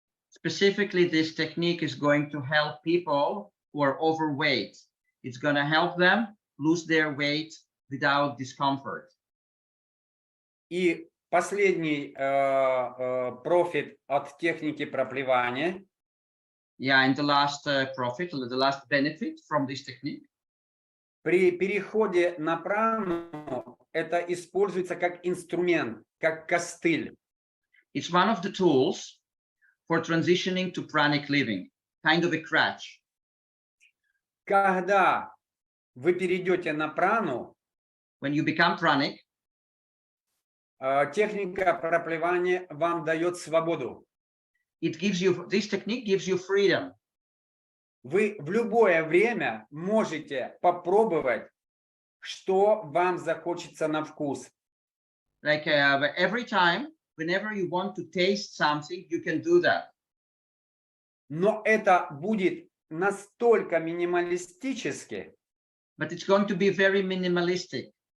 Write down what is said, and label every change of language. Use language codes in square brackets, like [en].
[en] Specifically, this technique is going to help people who are overweight. It's going to help them lose their weight without discomfort. [ru] И последний профит от техники проплевания. [en] Yeah, and the last profit, the last benefit from this technique. [ru] При переходе на прану это используется как инструмент, как костыль. [en] It's one of the tools for transitioning to pranic living, kind of a crutch. [ru] Когда вы перейдете на прану, [en] when you become pranic, [ru] техника проплевания вам дает свободу. [en] This technique gives you freedom. [ru] Вы в любое время можете попробовать, что вам захочется на вкус. [en] Like every time, whenever you want to taste something, you can do that. [ru] Но это будет настолько минималистически, [en] but it's going to be very minimalistic.